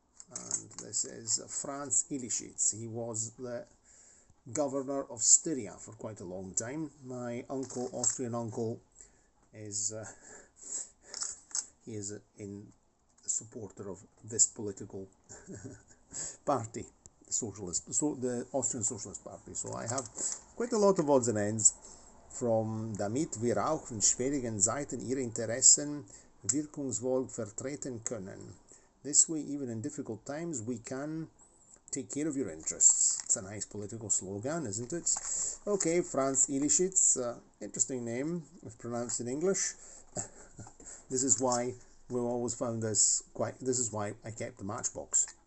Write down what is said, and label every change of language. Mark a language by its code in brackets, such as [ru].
[en] And this is Franz Illischitz. He was the governor of Styria for quite a long time. My uncle, Austrian uncle, is he is in supporter of this political party, the Austrian Socialist Party. So I have quite a lot of odds and ends from [de] damit wir auch in schwierigen Zeiten ihre Interessen wirkungsvoll vertreten können. [en] This way, even in difficult times, we can take care of your interests. It's a nice political slogan, isn't it? Okay, Franz Illischitz, interesting name if pronounced in English. This is why we've always found this this is why I kept the matchbox.